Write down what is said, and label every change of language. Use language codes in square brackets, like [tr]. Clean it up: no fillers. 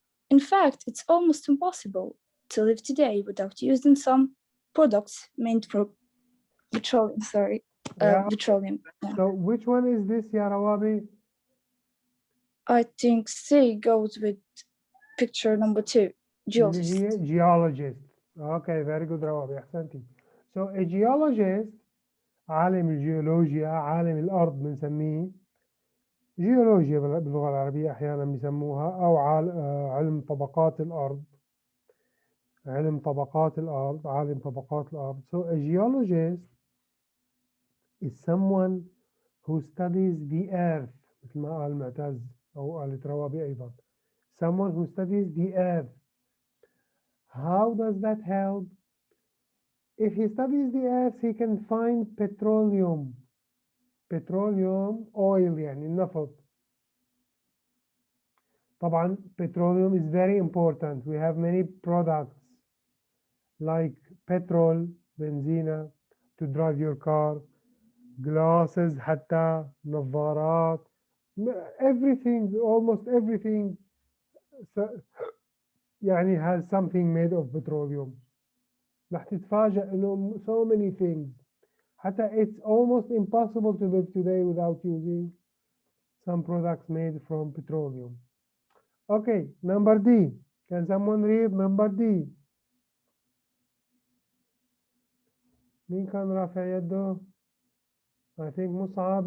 [en] In fact, it's almost impossible to live today without using some products made from petroleum. Yeah. Petroleum. Yeah. So which one is this, يا روابي? I think C goes with picture number 2, [ar] اللي [en] geologist. [ar] هي [en] geologist. Okay, very good روابي, [ar] أحسنتي. [en] So a geologist, [ar] عالم الجيولوجيا، عالم الأرض بنسميه. جيولوجيا باللغة العربية أحيانا بيسموها، أو علم طبقات الأرض. علم طبقات الأرض، عالم طبقات الأرض. [en] So a geologist is someone who studies the earth. [ar] مثل ما قال معتز أو قالت روابي أيضا. [en] Someone who studies the earth. How does that help? If he studies the earth, he can find petroleum. Petroleum, oil [ar] يعني النفط. طبعا [en] petroleum is very important. We have many products like petrol, benzina, to drive your car, glasses [ar] حتى, نظارات, [en] everything, almost everything [ar] يعني [en] has something made of petroleum. [ar] رح تتفاجأ إنه [en] so many things. [ar] حتى [en] it's almost impossible to live today without using some products made from petroleum. Okay, number D. Can someone read number D? [ar] مين كان رافع يده؟ [en] I think [ar] مصعب.